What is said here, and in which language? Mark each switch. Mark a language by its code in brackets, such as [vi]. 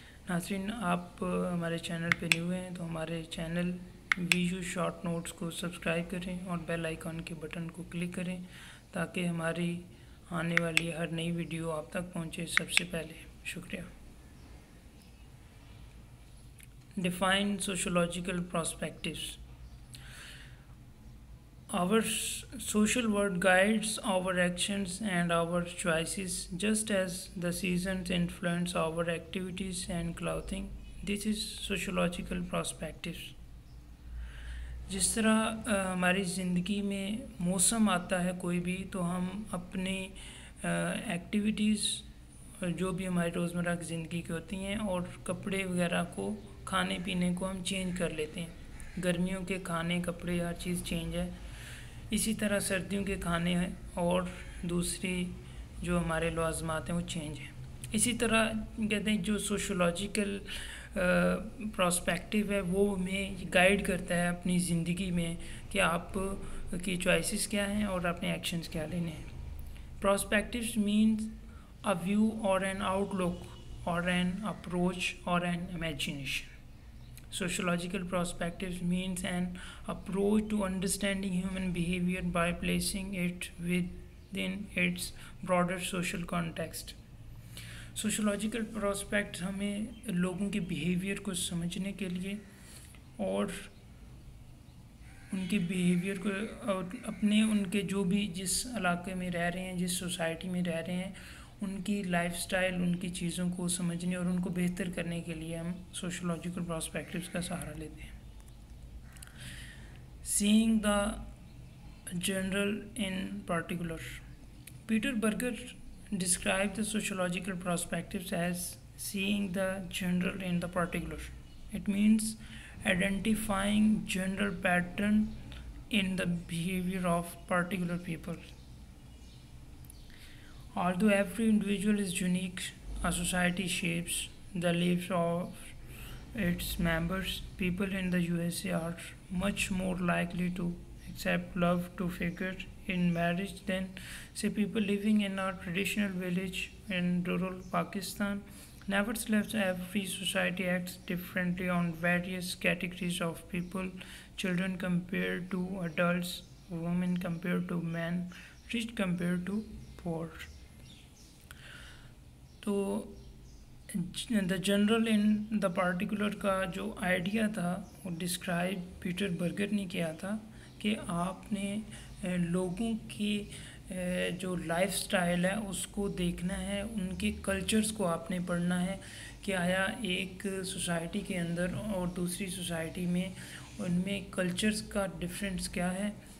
[hi] नाज़रीन, आप हमारे चैनल पे न्यू हैं तो हमारे चैनल वीयू शॉर्ट नोट्स को सब्सक्राइब करें और बेल आइकॉन के बटन को क्लिक करें ताकि हमारी आने वाली हर नई वीडियो आप तक पहुंचे सबसे पहले। शुक्रिया। [en] Define sociological perspectives. Our social world guides our actions and our choices just as the seasons influence our activities and clothing. This is sociological perspectives. [hi] जिस तरह हमारी ज़िंदगी में मौसम आता है कोई भी, तो हम अपनी एक्टिविटीज़ जो भी हमारी रोज़मर्रा की ज़िंदगी की होती हैं और कपड़े वगैरह को, खाने पीने को हम चेंज कर लेते हैं। गर्मियों के खाने, कपड़े, हर चीज़ चेंज है। इसी तरह सर्दियों के खाने हैं और दूसरी जो हमारे लवाज़मात हैं वो चेंज हैं। इसी तरह कहते हैं जो सोशियोलॉजिकल प्रोस्पेक्टिव है वो हमें गाइड करता है अपनी ज़िंदगी में कि आप की चॉइसेस क्या हैं और अपने एक्शंस क्या लेने हैं। [en] Perspectives means a view और an outlook और an approach और an imagination. Sociological perspectives means an approach to understanding human behavior by placing it within its broader social context. [hi] Sociological prospects हमें लोगों के behavior को समझने के लिए और उनके behavior को अपने उनके जो भी जिस इलाके में रह रहे हैं, जिस सोसाइटी में रह रहे हैं, उनकी लाइफस्टाइल, उनकी चीज़ों को समझने और उनको बेहतर करने के लिए हम सोशियोलॉजिकल प्रोस्पेक्टिव्स का सहारा लेते हैं। [en] Seeing the general in particular. Peter Berger describe the sociological perspectives as seeing the general in the particular. It means identifying general pattern in the behavior of particular people. Although every individual is unique, a society shapes the lives of its members. People in the USA are much more likely to accept love to figure in marriage than, say, people living in a traditional village in rural Pakistan. Nevertheless, every society acts differently on various categories of people: children compared to adults, women compared to men, rich compared to poor. [hi] तो the general in the particular का जो idea था वो describe Peter Berger ने किया था कि आपने लोगों की जो लाइफ स्टाइल है उसको देखना है, उनके कल्चर्स को आपने पढ़ना है कि आया एक सोसाइटी के अंदर और दूसरी सोसाइटी में उनमें कल्चर्स का डिफरेंस क्या है